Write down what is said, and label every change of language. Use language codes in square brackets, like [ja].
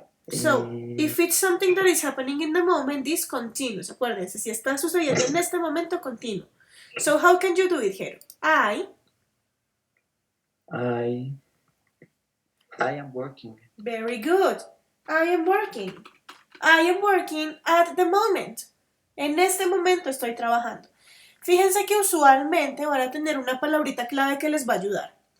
[en] So, if it's something that is happening in the moment, this continues. [es] Acuérdense, si está sucediendo en este momento, continuo. [en] So, how can you do it here? I am working. Very good. I am working. I am working at the moment. [es] En este momento estoy trabajando. Fíjense que usualmente van a tener una palabrita clave que les va a ayudar.